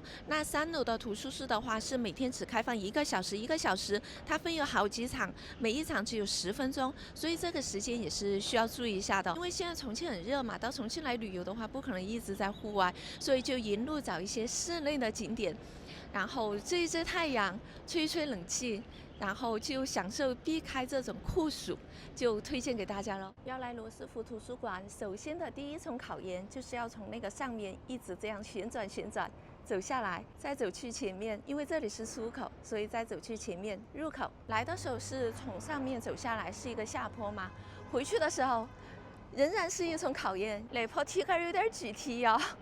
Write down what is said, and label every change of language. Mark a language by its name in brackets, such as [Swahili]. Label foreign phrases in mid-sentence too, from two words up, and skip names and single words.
[Chinese] 那3樓的圖書室的話是每天只開放1個小時，1個小時它分有好幾場，每一場只有10分鐘，所以這個時間也是需要注意一下的。因為現在重慶很熱嘛，到重慶來旅遊的話不可能一直在戶外，所以就沿路找一些室內的景點，然後遮一遮太陽，吹一吹冷氣，然後就享受避開這種酷暑，就推薦給大家了。要來羅斯福圖書館，首先的第一重考驗就是要從那個上面一直這樣旋轉走下來，再走去前面，因為這裡是出口，所以再走去前面入口。來的時候是從上面走下來，是一個下坡嘛，回去的時候仍然是一重考驗，那坡梯杆有點具體哦。